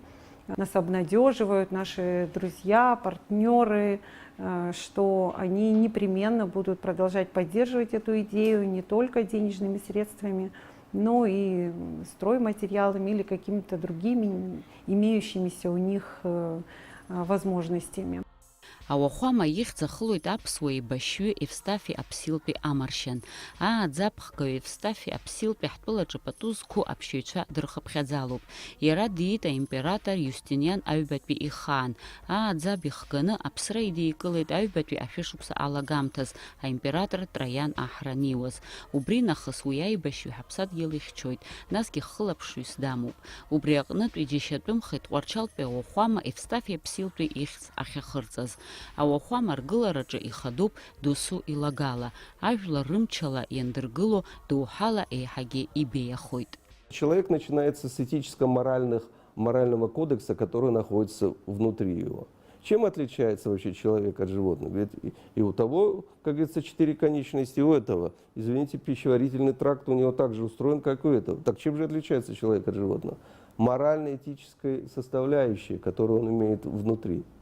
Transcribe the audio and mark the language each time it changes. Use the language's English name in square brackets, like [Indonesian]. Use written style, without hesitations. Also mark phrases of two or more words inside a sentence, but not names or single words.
[Russian] Нас обнадеживают наши друзья, партнеры, что они непременно будут продолжать поддерживать эту идею не только денежными средствами, но и стройматериалами или какими-то другими имеющимися у них возможностями. [Abkhazian] Ауахәама ихьӡ ахылоит аԥсуа еибашьҩы Евстафи Аԥсилтәи амаршьан. Ааӡаԥхгаҩ Евстафи Аԥсилтәи ҳтәылаҿы пату зқәу аԥшьаҩцәа дырхыԥхьаӡалоуп. Иара диит аимператор Иустиниан аҩбатәи ихаан. Ааӡаб ихганы аԥсра идикылеит аҩбатәи ашәышықәса алагамҭаз аимператор Троиан аҳра неиуаз. Убри нахыс уи аибашьҩы ҳаԥсадгьыл ихьчоит, насгьы хылаԥшҩыс дамоуп. Убри аҟнытә иџьашьатәымхеит Тҟәарчалтәи ауахәама Евстафи Аԥсилтәи ихьӡ ахьахырҵаз. Ауахәама аргылараҿы ихадоуп досу илагала. Ажәлар рымчала иандыргыло доуҳала еиҳагьы ибеиахоит. [Russian] Человек начинается с этическо-морального кодекса, который находится внутри его. Чем отличается вообще человек от животных? Ведь и у того, как говорится, 4 конечности, у этого, извините, пищеварительный тракт у него также устроен, как у этого. Так чем же отличается человек от животного? Морально-этической составляющей, которую он имеет внутри.